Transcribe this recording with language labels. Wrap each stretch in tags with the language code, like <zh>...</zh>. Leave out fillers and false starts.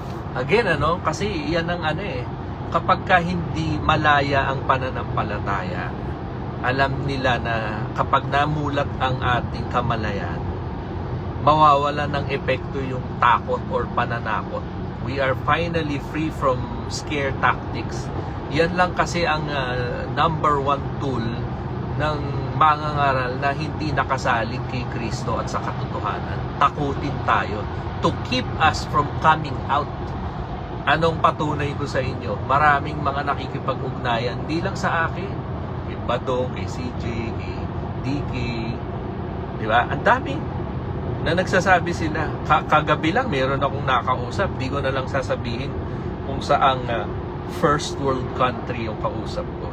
<tl>Again, kasi yan ang kapag ka hindi malaya ang pananampalataya, alam nila na kapag namulat ang ating kamalayan, mawawala ng epekto yung takot or pananakot.</tl> <en>We are finally free from scare tactics.</en> <tl>Yan lang kasi ang number 1 tool ng mangangaral na hindi nakasalig kay Kristo at sa katotohanan. Takutin tayo</tl> <en>to keep us from coming out.</en> <tl>Anong patunay ko sa inyo? Maraming mga nakikipag-ugnayan, di lang sa akin. Kay Badong, kay CJ, kay DK. Di ba? Ang dami na nagsasabi sila. Kagabi lang, meron akong nakausap. Di ko na lang sasabihin kung saang first world country yung kausap ko.</tl>